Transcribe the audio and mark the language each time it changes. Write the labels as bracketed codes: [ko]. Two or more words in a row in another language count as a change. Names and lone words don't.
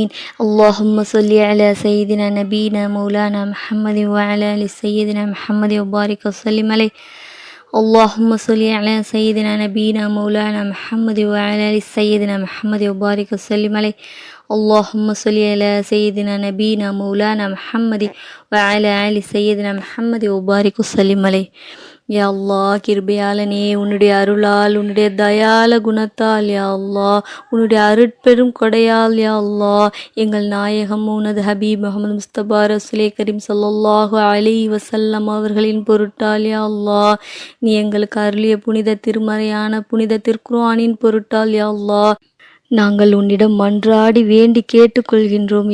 [ar] اللهم صل على سيدنا نبينا مولانا محمد وعلى آل سيدنا محمد وبارك وسلم عليه. اللهم صل على سيدنا نبينا مولانا محمد وعلى آل سيدنا محمد وبارك وسلم عليه. اللهم صل على سيدنا نبينا مولانا محمد وعلى آل سيدنا محمد وبارك وسلم عليه. يا الله, [ta] கிருபையாளனே, உன்னுடைய அருளால், உன்னுடைய தயால குணத்தால், [ar] يا الله, [ta] உன்னுடைய அருட்பெரும் கொடையால், [ar] يا الله, [ta] எங்கள் நாயகம் உனது ஹபீப் முஹம்மது முஸ்தபா [ar] رسول كريم صلى الله عليه وسلم [ta] அவர்களின் பொருட்டால், [ar] يا الله, [ta] நீ எங்களுக்கு அருளிய புனித திருமறையான புனித திருக்குர்ஆனின் பொருட்டால், [ar] يا الله, [ta] நாங்கள் உன்னிடம் மன்றாடி வேண்டி கேட்டுக்கொள்கின்றோம்.